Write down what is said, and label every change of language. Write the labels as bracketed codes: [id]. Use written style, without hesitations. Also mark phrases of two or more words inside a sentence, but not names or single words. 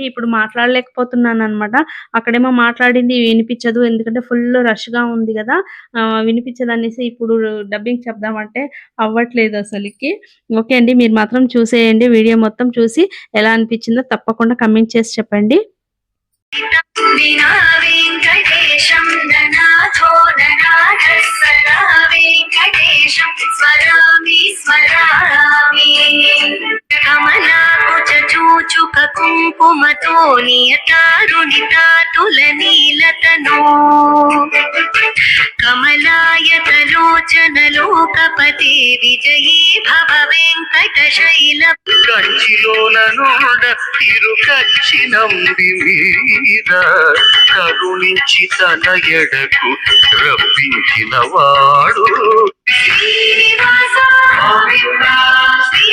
[te] ఇప్పుడు మాట్లాడలేకపోతున్నాను అనమాట. అక్కడేమో మాట్లాడింది వినిపించదు, ఎందుకంటే [en] full rush [te] గా ఉంది కదా, వినిపించదు అనేసి ఇప్పుడు డబ్బింగ్ చెప్దామంటే అవ్వట్లేదు అసలుకి. ఓకే అండి, మీరు మాత్రం చూసేయండి. వీడియో మొత్తం చూసి ఎలా అనిపించిందో తప్పకుండా కమెంట్ చేసి చెప్పండి. [sa] विना वेङ्कटेशं ननाथो ननाथस्सदा वेङ्कटेशं स्मरामि स्मरामि कमलाकुचूचुक कुङ्कुमतो नियतारुणितातुलनीलतनो कमलायतलोचनलोकपते विजयी भव वेङ्कटशैल [te] కంచిలోన నుండ తిరుకచ్చినంది మీద కరుణించి తన ఎడకు రప్పించిన వాడు శ్రీనివాస గోవింద